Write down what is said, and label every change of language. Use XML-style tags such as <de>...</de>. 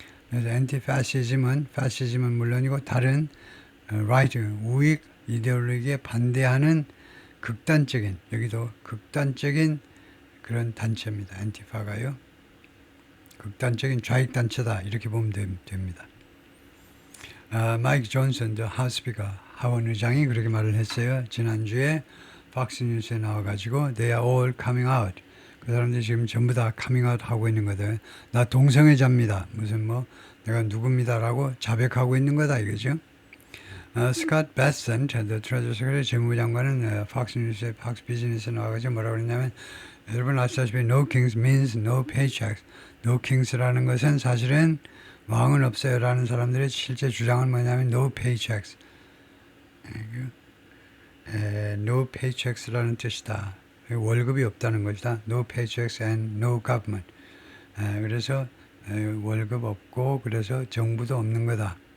<ko>그래서 anti-fascism은 fascism은 물론이고 다른 right-wing 우익 이데올로기에 반대하는 극단적인, 여기도 극단적인 그런 단체입니다. 안티파가요. 극단적인 좌익단체다 이렇게 보면 됩니다. 마이크 존슨, 하우스 스피커, 하원 의장이 그렇게 말을 했어요. 지난주에 팍스 뉴스에 나와가지고</ko> <en>they are all coming out.</en> <ko>그 사람들이 지금 전부 다 커밍아웃 하고 있는 거다. 나 동성애자입니다. 무슨 뭐 내가 누굽니다라고 자백하고 있는 거다 이거죠. 스캇 베센트,</ko> <en>the Treasury Secretary</en> <ko>재무장관은 팍스 뉴스에 팍스 비즈니스에 나와가지고 뭐라고 그랬냐면 여러분 아시다시피</ko> <en>no kings means no paychecks.</en> <ko>no kings라는 것은 사실은 왕은 없어요라는 사람들의 실제 주장은 뭐냐면</ko> <en>no paychecks.</en> <ko>no paychecks라는 뜻이다. 월급이 없다는 것이다.</ko> <en>No paychecks and no government.</en> <ko>그래서 월급 없고 그래서 정부도 없는 거다.</ko>